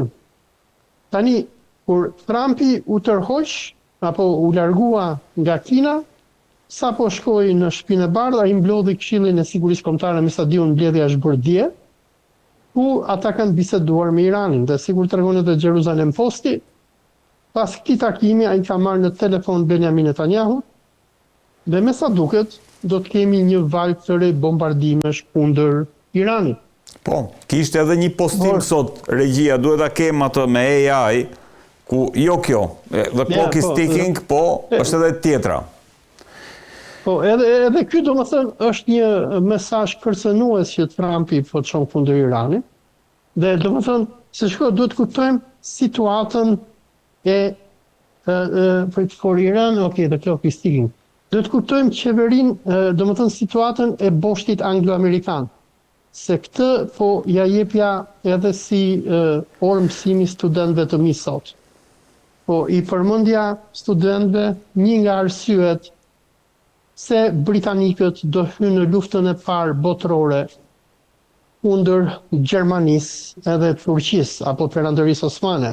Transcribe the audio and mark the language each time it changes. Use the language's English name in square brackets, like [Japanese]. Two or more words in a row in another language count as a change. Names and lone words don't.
[Albanian] Tani, kur Trumpi u tërhoq, apo u largua nga Kina, sa po shkoi në Shtëpinë e Bardhë, ai mblodhi Këshillin e Sigurisë Kombëtare, me sa di unë mbledhja është bërë dje, ku ata kanë biseduar me Iranin, dhe sigur tregon edhe Jerusalem Posti, pas këtij takimi ai ka marrë në telefon Benjamin Netanyahu, dhe me sa duket, do të kemi një valë të re bombardimesh kundër Iranit. Po, kishte edhe një postim sot, regjia, duhet ta kem atë me AI, ku jo kjo, [English] the clock is ticking, [Albanian] po është edhe tjetra. Po, edhe ky domethënë është një mesazh kërcënues që Trumpi po çon kundër Iranit. Dhe domethënë, se duhet kuptojmë situatën [English] for Iran, okay, the clock is ticking. [Albanian] Do të kuptojmë qeverinë, domethënë situatën e boshtit anglo-amerikan. Se këtë po ja jepja edhe si orë mësimi studentëve të mi sot. Po i përmendja studentëve një nga arsyet se britanikët do hynë në luftën e parë botërore kundër Gjermanisë edhe Turqisë apo Perandërisë Osmane.